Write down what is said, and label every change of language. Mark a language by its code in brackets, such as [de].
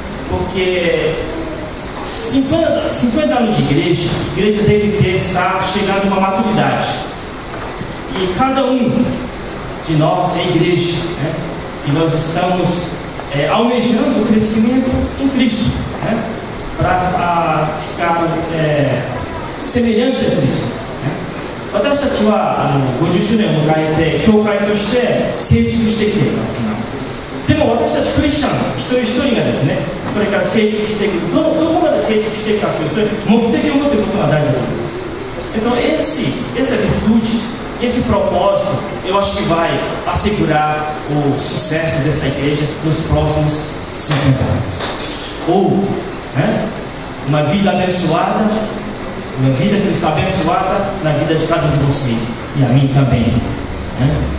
[pt] Porque 50 anos de igreja, a igreja deve estar chegando a uma maturidade. E cada um de nós é igreja, né? E nós estamos almejando o crescimento em Cristo, né? Para ficar semelhante a Cristo, né? [ja] 私たちは50周年を迎えて教会として成熟してきています。でも私たちクリスチャン一人一人がですね、これから成熟していく、どこまで成熟していくかという、それ目的を持っていくことが大事だと思います。 [pt] Então essa virtude, esse propósito, eu acho que vai assegurar o sucesso dessa igreja nos próximos 50 anos. Ou, né, uma vida abençoada, uma vida cristã abençoada na vida de cada um de vocês e a mim também, né?